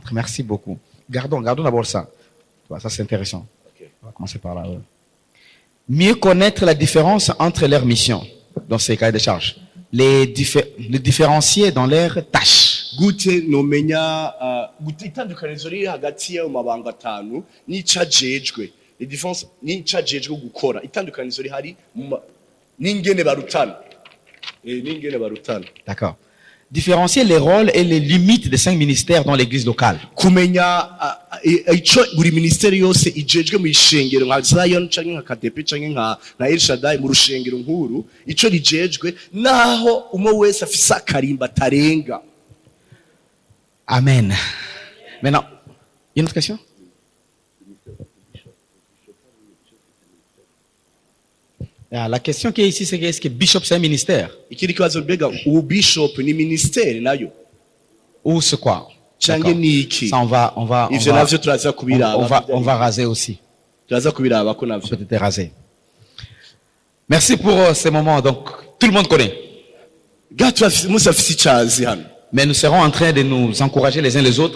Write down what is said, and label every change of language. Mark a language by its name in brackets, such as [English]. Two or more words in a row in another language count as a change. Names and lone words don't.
[French] Merci beaucoup. Gardons d'abord ça. Ça, c'est intéressant. Okay. On va commencer par là. Ouais. Mieux connaître la différence entre leurs missions dans ces cahiers de charges. Les différencier dans leurs tâches. [Rundi] Gute nomenya itandukanizo riri hagati y'ayo mabanga atanu n'icajejwe. [French] Les différences [Rundi] n'icajejwe gukora. Itandukanizo rihari n'ingene barutana. [French] D'accord. Différencier les rôles et les limites des 5 ministères dans l'église locale. [Rundi] Kumenya ico buri ministeri yose ijejwe mu ishengero nka Zion canke nka KDP canke nka El Shaddai mu rushengero nkuru ico rijejwe naho umwe wese afise akarimba tarenga. Amen. [French] Maintenant, une autre question? La question qui est ici, c'est est-ce que bishop c'est un ministère? [Rundi] Ikiri kibazo mbega u bishop ni ministère nayo? [French] Ou c'est quoi? Ça on va raser aussi. Peut-être raser. Merci pour ces moments. Donc, tout le monde connaît. Mais nous serons en train de nous encourager les uns les autres.